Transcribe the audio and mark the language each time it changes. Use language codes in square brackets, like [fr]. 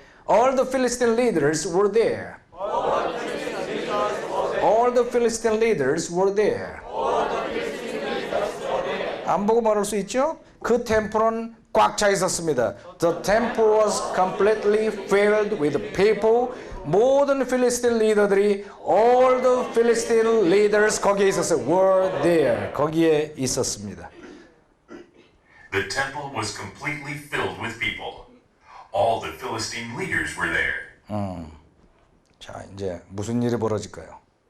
[en] All the Philistine leaders were there. All the Philistine leaders were there. [ko] 안 보고 말할 수 있죠? 그 템플은 꽉 차 있었습니다. [en] The temple was completely filled with people. [ko] 모든 필리스틴 리더들이 [en] all the Philistine leaders [ko] 거기에 있었어요. [en] were there. [ko] 거기에 있었습니다. [en] The temple was completely filled with people. All the Philistine leaders were there. [ko] 자, 이제 무슨 일이 벌어질까요?